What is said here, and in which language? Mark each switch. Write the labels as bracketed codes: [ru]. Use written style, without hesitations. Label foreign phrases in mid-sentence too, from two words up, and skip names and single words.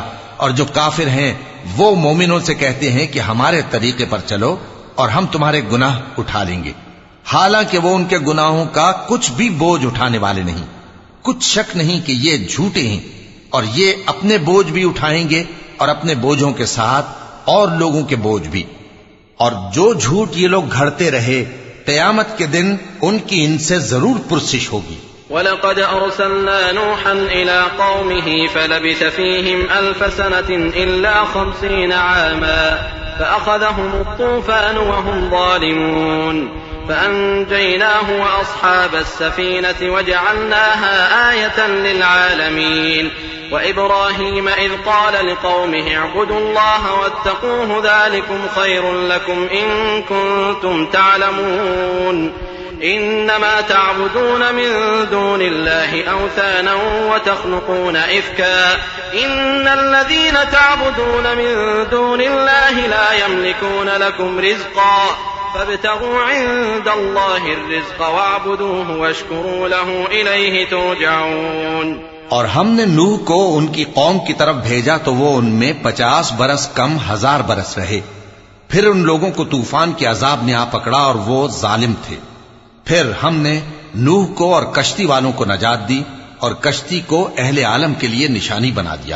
[hi] और जो काफिर हैं वो मोमिनों से कहते हैं कि हमारे तरीके पर चलो और हम तुम्हारे गुनाह उठा लेंगे, हालांकि वो उनके गुनाहों का कुछ भी बोझ उठाने वाले नहीं। कुछ शक नहीं कि ये झूठे हैं और ये अपने बोझ भी उठाएंगे और अपने बोझों के साथ और लोगों के बोझ भी। और जो झूठ ये लोग घड़ते रहे, क़यामत के दिन उनकी इनसे जरूर पुरसिश होगी। [ar] ولقد أرسلنا نوحا إلى قومه فلبث فيهم ألف سنة إلا 50 عاما فأخذهم الطوفان وهم ظالمون فأنجيناه وأصحاب السفينة وجعلناها آية للعالمين وإبراهيم إذ قال لقومه اعبدوا الله واتقوه ذلكم خير لكم إن كنتم تعلمون إنما تعبدون من دون الله أوثانا وتخلقون إفكا إن الذين تعبدون من دون الله لا يملكون لكم رزقا فابتغوا عند الله رزق واعبدوه واشكروا له إليه ترجعون. [hi] और हमने नूह को उनकी कौम की तरफ भेजा तो वो उनमें 50 बरस कम 1000 बरस रहे। फिर उन लोगों को तूफान के अजाब ने आ पकड़ा और वो जालिम थे। फिर हमने नूह को और कश्ती वालों को नजात दी और कश्ती को अहले आलम के लिए निशानी बना दिया।